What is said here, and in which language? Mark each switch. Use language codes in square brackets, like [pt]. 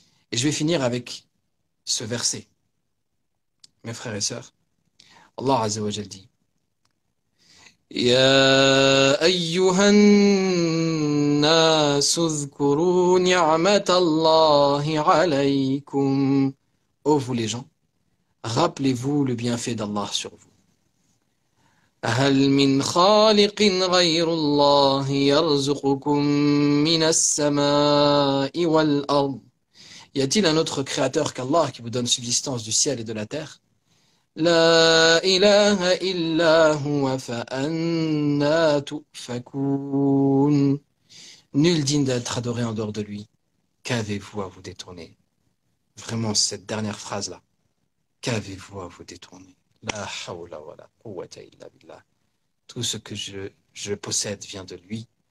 [fr] Et je vais finir avec ce verset. Mes frères et sœurs, Allah Azza wa Jal dit [ar] يا أيها الناس اذكروا نعمة الله عليكم. [fr] Ô vous les gens, rappelez-vous le bienfait d'Allah sur vous. [ar] هل من خالق غير الله يرزقكم من السماء والأرض. [fr] Y a-t-il un autre créateur qu'Allah qui vous donne subsistance du ciel et de la terre? [ar] لا إله إلا هو فأنا تؤفكون. [fr] Nul digne d'être adoré en dehors de lui. Qu'avez-vous à vous détourner? Vraiment, cette dernière phrase-là. Qu'avez-vous à vous détourner? [ar] La hawla wa la quwwata illa billah. [fr] Tout ce que je possède vient de lui.